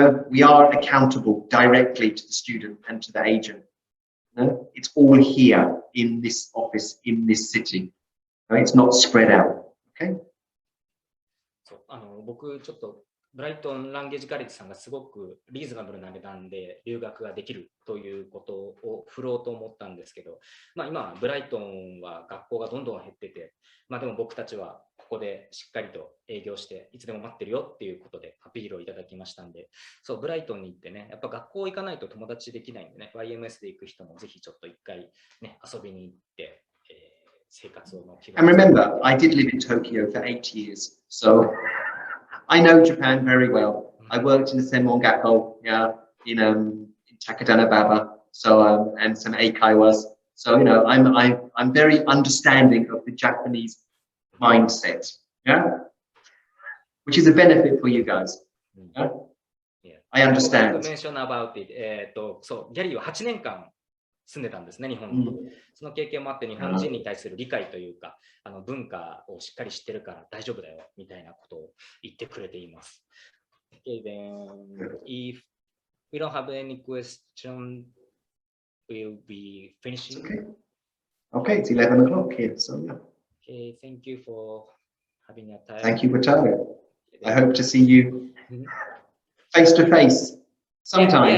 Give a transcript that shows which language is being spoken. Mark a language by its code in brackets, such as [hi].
[en] We are accountable directly to the student and to the agent. It's all here in this office, in this city. It's not spread out. Okay? [ja] 僕ちょっとブライトン・ランゲージ・カレッジさんがすごくリーズナブルな値段で留学ができるということを振ろうと思ったんですけど、今ブライトンは学校がどんどん減ってて、でも僕たちはここでしっかりと営業していつでも待ってるよっていうことでアピールをいただきましたんで、そうブライトンに行ってね、やっぱ学校行かないと友達できないんでね、YMS で行く人もぜひちょっと一回ね遊びに行って、生活を気が [en] And remember, I did live in Tokyo for 8 years, so I know Japan very well. I worked in the Senmongakko, yeah, in Takadanababa, so and some eikaiwas. So I'm very understanding of the Japanese mindset, yeah, which is a benefit for you guys. Yeah? I understand. Mention about it. [ja] そうギャリーは8年間住んでたんですね、日本に。その経験もあって、日本人に対する理解というか、文化をしっかり知ってるから大丈夫だよみたいなことを言ってくれています。 [en] Okay, then if we don't have any question, we'll be finishing. Okay, it's 11 o'clock here, so yeah. Okay, thank you for having your time. Thank you, Wataru. I hope to see you face to face sometime.